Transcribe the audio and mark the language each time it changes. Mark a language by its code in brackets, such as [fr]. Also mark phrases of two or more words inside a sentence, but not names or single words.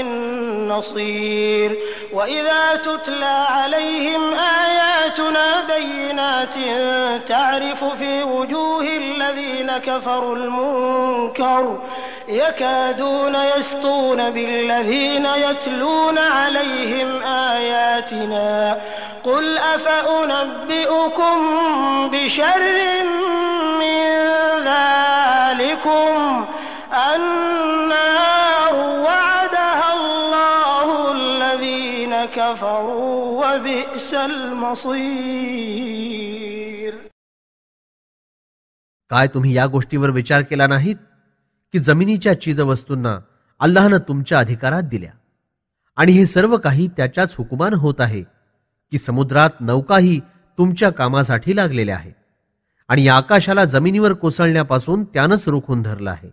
[ar] نصير وإذا تتلى عليهم آياتنا بينات تعرف في وجوه الذين كفروا المنكر يكادون يسطون بالذين يتلون عليهم آياتنا قل أفأنبئكم بشر من ذلكم النار وعدها الله الذين كفروا وبئس المصير. [mr] काय तुम्ही या गोष्टीवर विचार केला नाहीत की जमिनीच्या चीजवस्तूंना अल्लाहनं तुमच्या अधिकारात दिल्या आणि हे सर्व काही त्याच्याच हुकुमानं होत आहे की समुद्रात नौकाही तुमच्या कामासाठी लागलेल्या आहेत आणि या आकाशाला जमिनीवर कोसळण्यापासून त्यानंच रोखून धरलं आहे.